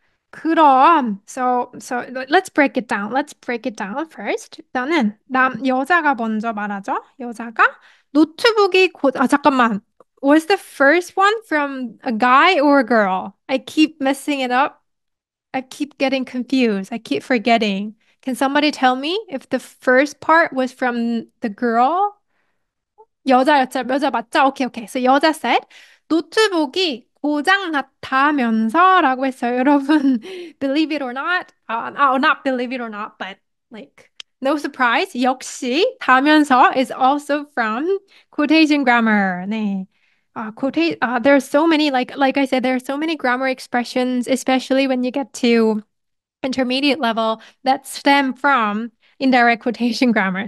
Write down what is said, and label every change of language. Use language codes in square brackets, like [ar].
[en] 그럼 so let's break it down. Let's break it down first. [ko] 일단은 여자가 먼저 말하죠. 여자가 노트북이 잠깐만. [en] Was the first one from a guy or a girl? I keep messing it up. I keep getting confused. I keep forgetting. Can somebody tell me if the first part was from the girl? [ko] 여자 맞죠? 오케이. So 여자 said, 노트북이 고장 났다면서라고 했어요. [en] 여러분, believe it or not, not believe it or not, but like, no surprise. 역시, 다면서 is also from quotation grammar. [ko] 네. [en] There are so many, like I said, there are so many grammar expressions, especially when you get to intermediate level that stem from indirect quotation grammar.